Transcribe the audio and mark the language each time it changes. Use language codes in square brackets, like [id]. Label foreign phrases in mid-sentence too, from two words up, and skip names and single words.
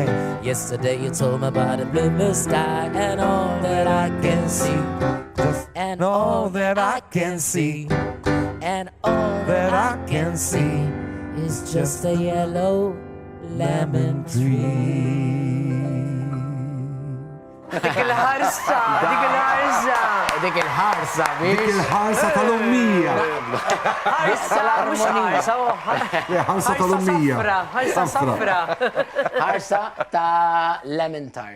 [en] Yesterday you told me about the blue, blue sky, and all that I can see, and all that I can see, and all that I can see is just a yellow lemon tree. [mt] Dik il-ħarsa, dik il-ħarsa. Dik il-ħarsa, biex. Il-ħarsa tal-ummija. Ħarsa, mux ħarsa, ħarsa tal-ummija. ħarsa safra. Ħarsa ta' [en] lemon tart.